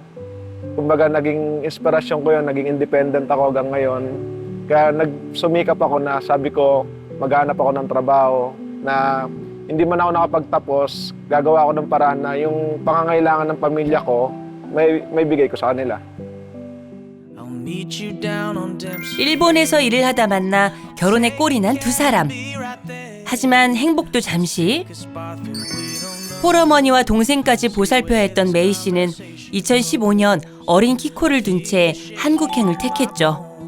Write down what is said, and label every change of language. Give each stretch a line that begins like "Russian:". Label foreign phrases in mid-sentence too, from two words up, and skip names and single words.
Filipino: Kumbaga naging inspirasyon ko yun, naging independent ako hanggang ngayon. Kaya nagsumikap ako na sabi ko, maghanap ako ng trabaho na hindi man ako nakapagtapos, gagawa ako ng paraan na yung pangangailangan ng pamilya ko, may bigay ko sa kanila.
Korean: 일본에서 일을 하다 만나 결혼에 꼴이 난 두 사람. 하지만 행복도 잠시. 홀어머니와 동생까지 보살펴야 했던 메이 씨는 2015년 어린 키코를 둔 채 한국행을 택했죠.